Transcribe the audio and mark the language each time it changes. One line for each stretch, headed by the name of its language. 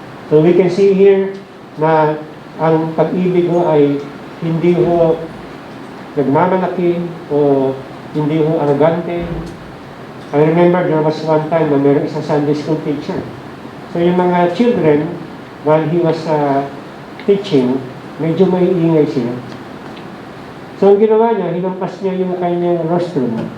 Filipino: So, we can see here na ang pag-ibig mo ay hindi ho nagmamalaki o hindi ho arrogante.
English: I remember there was one time
Filipino: na mayroong isang
English: Sunday school teacher. So yung mga children, while he was teaching,
Filipino: medyo may ingay sila. So ang ginawa niya, hinampas niya yung kanyang rostrum.